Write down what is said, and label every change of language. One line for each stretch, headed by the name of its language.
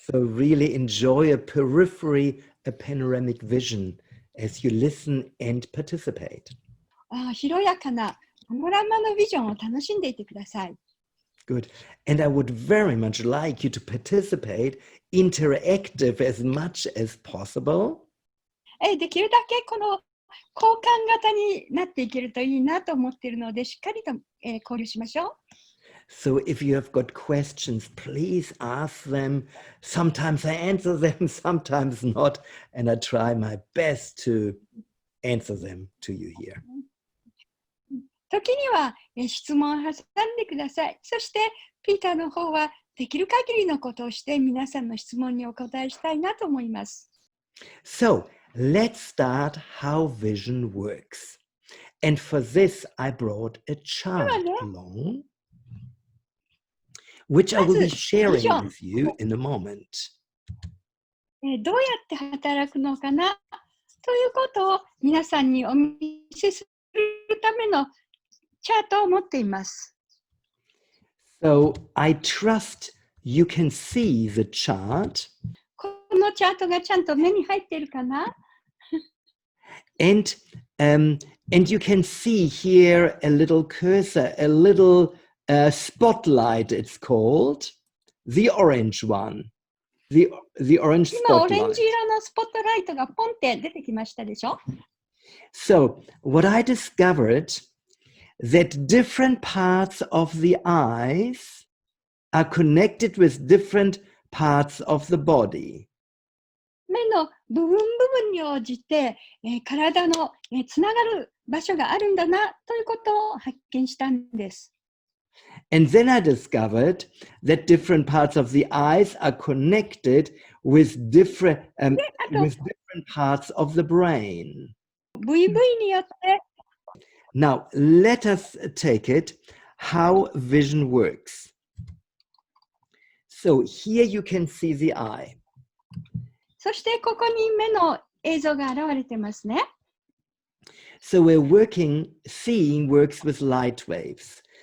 English: So really enjoy a periphery, a panoramic vision as you listen and participate.
Japanese: 広やかなパノラマのビジョンを楽しんでいてください。
English: Good. And I would very much like you to participate interactive as much as possible.
Japanese: できるだけこの交換型になっていけるといいなと思っているので、しっかりと、交流しましょう。
English: So if you have got questions, please ask them. Sometimes I answer them, sometimes not. And I try my best to answer them to you here.
Japanese: 時には質問を挟んでください。そしてピーターの方はできる限りのことをして皆さんの質問にお答えしたいなと思います。
English: So let's start how vision works. And for this, I brought a chart along, which I will be sharing with you in a moment.
Japanese: どうやって働くのかなということを皆さんにお見せするためのチャートを持っています。
English: So I trust you can see the chart.
Japanese: このチャートがちゃんと目に入っているかな
English: And you can see here a little cursor, a little spotlight, it's called, the orange one, the orange
Japanese: 今、オレン
English: spotlight.
Japanese: ジ色のスポットライトがポンって出てきましたでしょ
English: So what I discovered, that different parts of the eyes are connected with different parts of the body.
Japanese: 目の部分に応じて、体の、つながる場所があるんだなということを発見したんです。
English: And then I discovered that different parts of the eyes are connected with different parts of the brain.
Japanese: ブイブイによって
English: Now, let us take it how vision works. So here you can see the eye.
Japanese: そしてここに目の映像が現れてますね。
English: So seeing works with light waves.